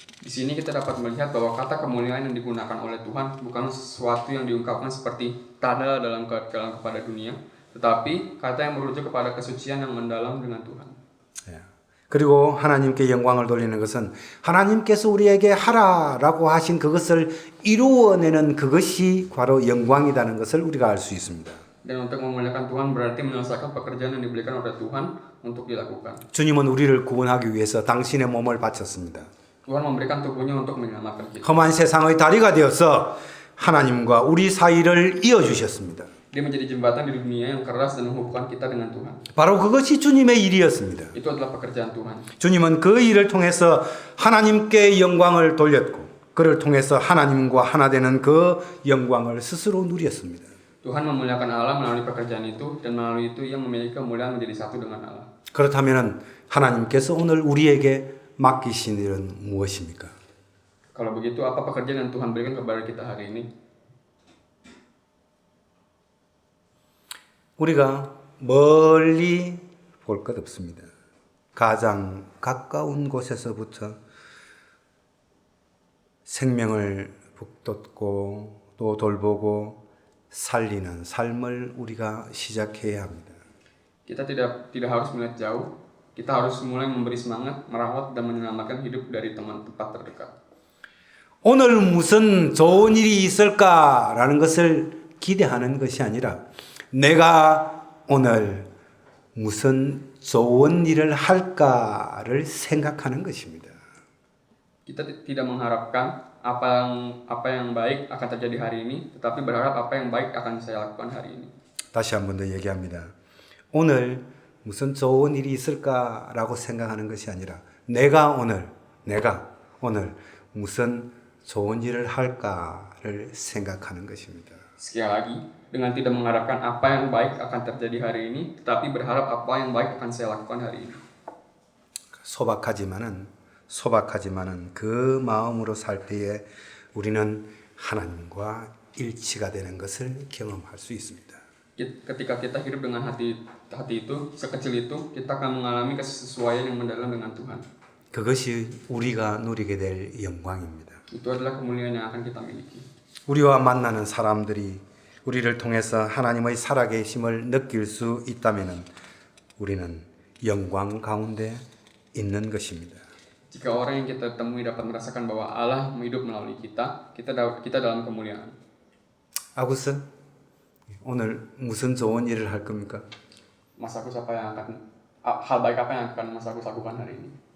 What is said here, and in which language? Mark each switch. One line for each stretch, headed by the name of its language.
Indonesian: Di sini kita dapat melihat bahwa kata kemuliaan yang digunakan oleh Tuhan bukan sesuatu yang diungkapkan seperti tanda dalam kepada dunia, tetapi kata yang merujuk kepada kesucian yang mendalam dengan Tuhan.
Korean: 예. 그리고 하나님께 영광을 돌리는 것은 하나님께서 우리에게 하라라고 하신 그것을 이루어내는 그것이 바로 영광이라는 것을 우리가 알 수 있습니다.
Indonesian: Dan untuk memuliakan Tuhan berarti menyelesaikan pekerjaan yang diberikan oleh Tuhan untuk dilakukan.
Korean: 주님은 우리를 구원하기 위해서 당신의 몸을 바쳤습니다.
Indonesian: Tuhan memberikan tubuhnya untuk menyelamatkan kita.
Korean: 험한 세상의 다리가 되어서 하나님과 우리 사이를 이어주셨습니다.
Indonesian: Dia menjadi jembatan di dunia yang keras dan menghubungkan kita dengan Tuhan.
Korean: 바로 그것이 주님의 일이었습니다.
Indonesian: Itu adalah pekerjaan Tuhan.
Korean: 주님은 그 일을 통해서 하나님께 영광을 돌렸고 그를 통해서 하나님과 하나 되는 그 영광을 스스로 누렸습니다.
Indonesian: Tuhan memuliakan Allah melalui pekerjaan itu dan melalui itu ia memiliki kemuliaan menjadi satu dengan Allah.
Korean: 그렇다면 하나님께서 오늘 우리에게 맡기신 일은 무엇입니까?
Indonesian: Kalau begitu apa pekerjaan yang Tuhan berikan kepada kita hari ini?
Korean: 우리가 멀리 볼 것 없습니다. 가장 가까운 곳에서부터 생명을 북돋고 또 돌보고 살리는 삶을 우리가 시작해야 합니다.
Indonesian: Kita tidak harus melihat jauh. Kita harus mulai memberi semangat, merawat dan menyelamatkan hidup dari teman tempat terdekat.
Korean: 오늘 무슨 좋은 일이 있을까라는 것을 기대하는 것이 아니라 내가 오늘 무슨 좋은 일을 할까를 생각하는 것입니다.
Indonesian: Kita tidak mengharapkan apa yang baik akan terjadi hari ini, tetapi berharap apa yang baik akan saya lakukan hari ini.
Korean: 다시 한 번 더 얘기합니다. 오늘 무슨 좋은 일이 있을까라고 생각하는 것이 아니라 내가 오늘 무슨 좋은 일을 할까를 생각하는 것입니다.
Indonesian: Sekali lagi, dengan tidak mengharapkan apa yang baik akan terjadi hari ini, tetapi berharap apa yang baik akan saya lakukan hari ini.
Korean: 소박하지만은 그 마음으로 살 때에 우리는 하나님과 일치가 되는 것을 경험할 수 있습니다.
Indonesian: Ketika kita hidup dengan hati itu, sekecil itu, kita akan mengalami kesesuaian yang mendalam dengan Tuhan.
Korean: 그것이 우리가 누리게 될 영광입니다.
Indonesian: Itu adalah kemuliaan yang akan kita miliki.
Korean: 우리와 만나는 사람들이 우리를 통해서 하나님의 살아계심을 느낄 수 있다면 우리는 영광 가운데 있는 것입니다.
Indonesian: Jika orang yang kita temui dapat merasakan bahwa Allah hidup melalui kita dalam kemuliaan.
Korean: 아구스, 오늘 무슨 좋은 일을 할 겁니까?
Indonesian: Mas Agus hal baik apa yang akan Mas Agus lakukan hari ini?